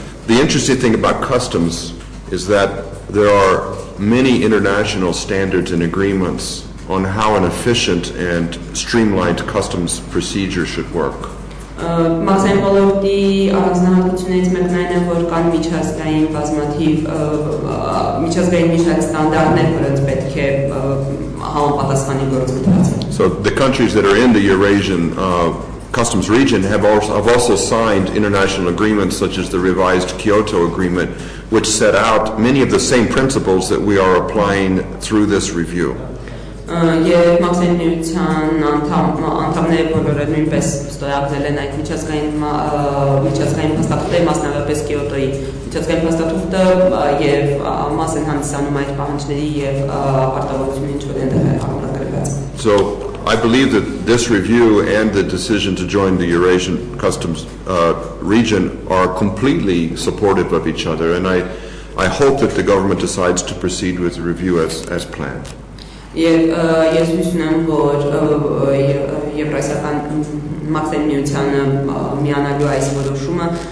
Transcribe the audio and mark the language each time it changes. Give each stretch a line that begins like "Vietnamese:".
English: The interesting thing about customs is that there are many international standards and agreements on how an efficient and streamlined customs procedure should work.
Armenian: Մաքսային ոլորտի առանձնահատկություններից մեկն այն է, որ կան միջազգային բազմաթիվ միջազգային ստանդարտներ, որոնց պետք է համապատասխանի գործընթացը.
English: So the countries that are in the Eurasian customs region have also signed international agreements such as the revised Kyoto Agreement, which set out many of the same principles that we are applying through this review.
Armenian: Եվ մաքսային միության անդամները բոլորը նույնպես ստորագրել են այդ միջազգային փաստաթղթերը, մասնավորապես Կիոտոյի միջազգային փաստաթուղթը եւ մաս են հանդիսանում այդ պահանջների եւ պարտավորությունների, ինչ որ այնտեղ համակարգված։
English: So I believe that this review and the decision to join the Eurasian customs region are completely supportive of each other, and I hope that the government decides to proceed with the review as planned.
Armenian: Եվ ես հույս ունեմ, որ Եվրասիական մաքսային միությանը միանալու այս որոշումը